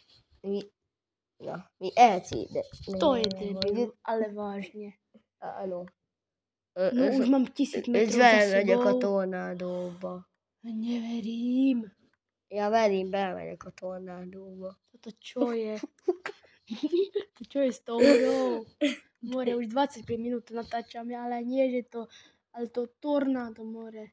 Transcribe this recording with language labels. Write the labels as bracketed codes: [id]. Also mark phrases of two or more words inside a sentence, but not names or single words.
[hu] Mi elcíde. [sk] To je debil, ale vážne. Áno. No už mám 1000 metrov [hu] És [sk] za [hu] vele megyek a [sk] sebou. [hu] tornádóba. [sk] Neverím. [hu] Ja velém belemegyek a tornádóba. [sk] Toto čo je? To čo je s tou hrou? More, už 25 minút natáčame, ale nie, že to, ale to tornádo, more.